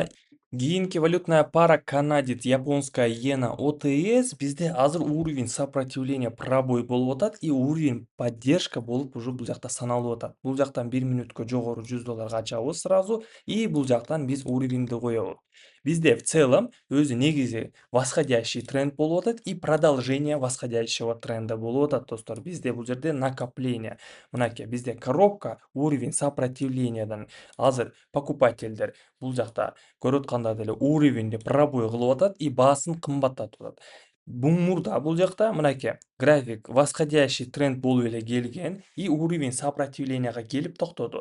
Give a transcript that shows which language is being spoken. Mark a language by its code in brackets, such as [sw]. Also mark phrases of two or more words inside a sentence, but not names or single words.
[ru] Кийинки валютная пара канадец японская иена ОТС [ky] бизде азыр [ru] уровень сопротивления пробой [ky] болуп атат [ru] и уровень поддержка [ky] болуп уже бул жакта саналып атат. Бул жактан 1 мүнөткө жогору $100 ачабыз [ru] сразу и [ky] бул жактан биз уровеньди коебуз. Бизде [ru] в целом [ky] өзү негизи [ru] восходящий тренд [ky] болуп атат [ru] и продолжение восходящего тренда [ky] болуп атат достор. Бизде бул жерде накопление. Мынакей бизде [ru] коробка уровень [ky] сопротивлениядан азыр покупательдер бул жакта көрүп атканда деле уровеньди пробой кылып атат и баасын кымбаттатып атат. Мурда бул жакта мынакей график [ru] восходящий тренд [ky] болуп эле келген и уровень сопротивленияга келип токтоду.